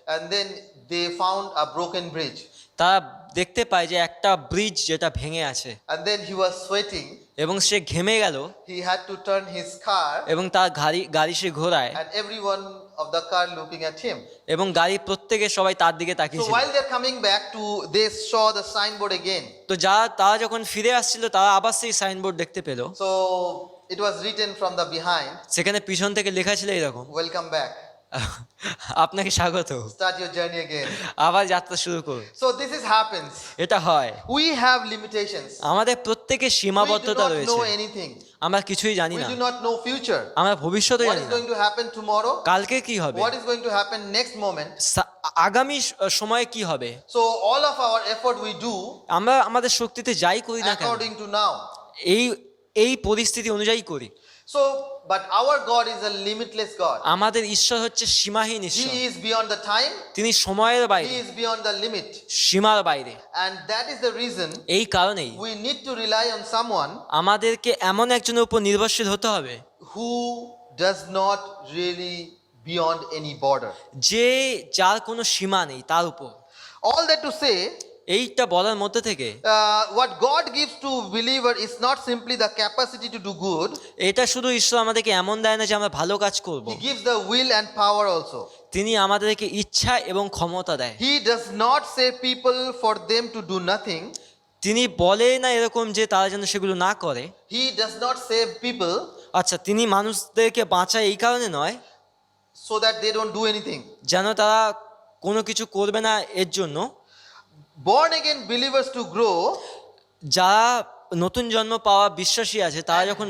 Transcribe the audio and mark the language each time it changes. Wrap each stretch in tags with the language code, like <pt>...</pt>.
<en>and then they found a broken bridge,</en> <bn>তারা দেখতে পায় যে একটা ব্রিজ যেটা ভেঙে আছে,</bn> <en>and then he was sweating.</en> <bn>এবং সে ঘেমে গেল</bn> <en>He had to turn his car,</en> <bn>এবং তার গাড়ি সে ঘোরায়,</bn> <en>and everyone of the car looking at him.</en> <bn>এবং গাড়ি প্রত্যেকে সবাই তার দিকে</bn> <en>So</en> <bn>তাকিয়েছিল।</bn> <en>while they're coming back they saw the signboard again.</en> <bn>তো তারা যখন ফিরে আসছিল তারা আবার সেই সাইনবোর্ড দেখতে পেল,</bn> <en>So it was written from the behind,</en> <bn>সেখানে পিছন থেকে লেখা ছিল এরকম,</bn> <en>welcome back.</en> <bn>আপনাকে স্বাগত।</bn> <en>Start your journey again.</en> <bn>আবার যাত্রা শুরু করুন।</bn> <en>So this is happens.</en> <bn>এটা হয়।</bn> <en>We have limitations.</en> <bn>আমাদের প্রত্যেকের</bn> <en>We do</en> <bn>সীমাবদ্ধতা</bn> <en>not</en> <bn>রয়েছে।</bn> <en>know anything.</en> <bn>আমরা কিছুই জানি</bn> <en>We</en> <bn>না।</bn> <en>do not know future.</en> <bn>আমরা ভবিষ্যতে</bn> <en>What</en> <bn>জানি</bn> <en>is</en> <bn>না।</bn> <en>going to happen tomorrow?</en> <bn>কালকে কি হবে?</bn> <en>What is going to happen next moment?</en> <bn>আগামী সময়ে কি হবে?</bn> <en>So all of our effort we do</en> <bn>আমরা আমাদের শক্তিতে যাই করি না কেন,</bn> <en>according to now.</en> <bn>এই এই পরিস্থিতি অনুযায়ী করি।</bn> <en>So, but our God is a limitless God.</en> <bn>আমাদের ঈশ্বর হচ্ছে সীমাহীন ঈশ্বর।</bn> <en>He is beyond the time.</en> <bn>তিনি সময়ের</bn> <en>He</en> <bn>বাইরে,</bn> <en>is beyond the limit.</en> <bn>সীমার বাইরে।</bn> <en>And that is the reason</en> <bn>এই কারণেই</bn> <en>we need to rely on someone</en> <bn>আমাদেরকে এমন একজনের উপর নির্ভরশীল হতে হবে</bn> <en>who does not really beyond any border.</en> <bn>যে যার কোনো সীমা নেই তার উপর।</bn> <en>All that to say,</en> <bn>এইটা বলার মধ্যে থেকে</bn> <en>what God gives to believer is not simply the capacity to do good.</en> <bn>এটা শুধু ঈশ্বর আমাদেরকে এমন দেয় না যে আমরা ভালো কাজ করব,</bn> <en>He gives the will and power also.</en> <bn>তিনি আমাদেরকে ইচ্ছা এবং ক্ষমতা দেয়।</bn> <en>He does not save people for them to do nothing.</en> <bn>তিনি বলে না এরকম যে তারা যেন সেগুলো না করে।</bn> <en>He does not save people</en> <bn>আচ্ছা, তিনি মানুষদেরকে বাঁচায় এই কারণে নয়</bn> <en>so that they don't do anything.</en> <bn>যেন তারা কোনো কিছু করবে না এর জন্য।</bn> <en>Born again believers to grow,</en> <bn>যারা নতুন জন্ম পাওয়া বিশ্বাসী আছে তারা যখন</bn>